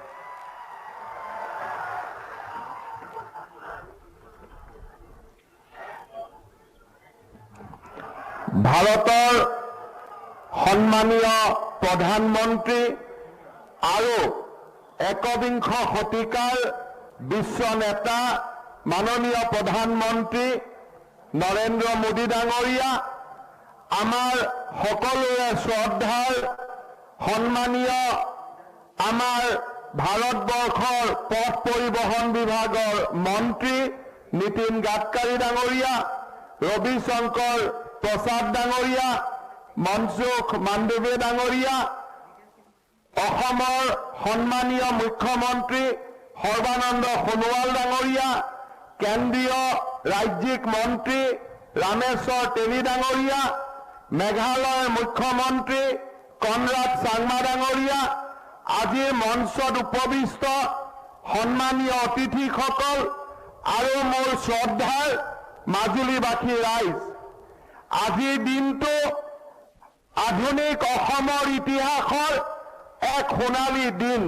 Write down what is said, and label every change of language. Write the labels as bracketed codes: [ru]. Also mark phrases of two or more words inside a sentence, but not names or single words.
[as] ভাৰতৰ সন্মানীয় প্ৰধানমন্ত্ৰী আৰু একবিংশ শতিকাৰ বিশ্ব নেতা মাননীয় প্ৰধানমন্ত্ৰী নৰেন্দ্ৰ মোদী ডাঙৰীয়া, আমাৰ সকলোৰে শ্ৰদ্ধাৰ সন্মানীয় আমাৰ ভাৰতবৰ্ষৰ পথ পৰিবহন বিভাগৰ মন্ত্ৰী নিতিন গডকৰী ডাঙৰীয়া, ৰবিশংকৰ প্ৰসাদ ডাঙৰীয়া, মনসুখ মাণ্ডবিয়া ডাঙৰীয়া, অসমৰ সম্মানীয় মুখ্যমন্ত্ৰী সৰ্বানন্দ সোণোৱাল ডাঙৰীয়া, কেন্দ্ৰীয় ৰাজ্যিক মন্ত্ৰী ৰামেশ্বৰ তেলী ডাঙৰীয়া, মেঘালয়ৰ মুখ্যমন্ত্ৰী কনৰাড চাংমা ডাঙৰীয়া, আজিৰ মঞ্চত উপবিষ্ট সম্মানীয় অতিথিসকল আৰু মোৰ শ্ৰদ্ধাৰ মাজুলীবাসী ৰাইজ, আজিৰ দিনটো আধুনিক অসমৰ ইতিহাসৰ এক সোণালী দিন।